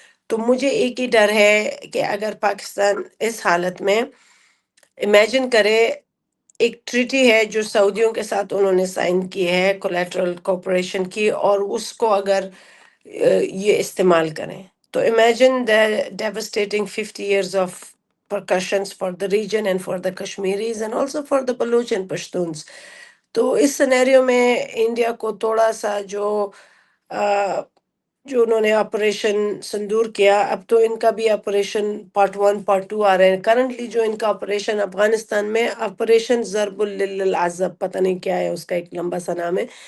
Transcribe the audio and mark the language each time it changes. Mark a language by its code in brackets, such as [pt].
[ur] تو مجھے ایک ہی ڈر ہے کہ اگر پاکستان اس حالت میں امیجن کرے ایک ٹریٹی ہے جو سعودیوں کے ساتھ انہوں نے سائن کی ہے کولیٹرل کوپریشن کی، اور اس کو اگر یہ استعمال کریں تو [en] Imagine the devastating 50 years of repercussions for the region and for the Kashmiris and also for the Baloch and Pashtuns. [ur] تو اس سینیریو میں انڈیا کو تھوڑا سا جو انہوں نے آپریشن سندور کیا، اب تو ان کا بھی آپریشن پارٹ 1 پارٹ 2 آ رہے ہیں. کرنٹلی جو ان کا آپریشن افغانستان میں آپریشن ضرب العذب، پتہ نہیں کیا ہے اس کا، ایک لمبا سا نام ہے.